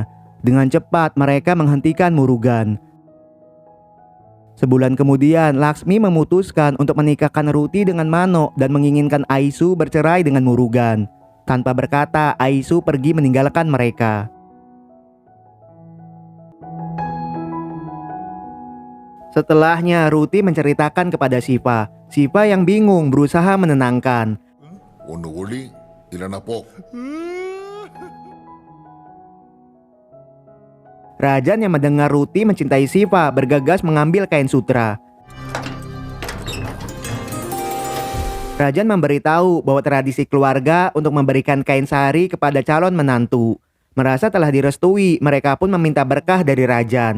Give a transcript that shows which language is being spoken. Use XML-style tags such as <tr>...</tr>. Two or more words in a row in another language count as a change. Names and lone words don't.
<id>Dengan cepat mereka menghentikan Murugan. Sebulan kemudian, Laksmi memutuskan untuk menikahkan Ruti dengan Mano dan menginginkan Aisu bercerai dengan Murugan. Tanpa berkata, Aisu pergi meninggalkan mereka. Setelahnya, Ruti menceritakan kepada Siva. Siva yang bingung berusaha menenangkan.</id> <ta>ஒன்னு ஒளி இல்லைன்னா போ.</ta> <id>Rajan yang mendengar Ruti mencintai Siva bergegas mengambil kain sutra. Rajan memberitahu bahwa tradisi keluarga untuk memberikan kain sari kepada calon menantu. Merasa telah direstui, mereka pun meminta berkah dari Rajan.</id>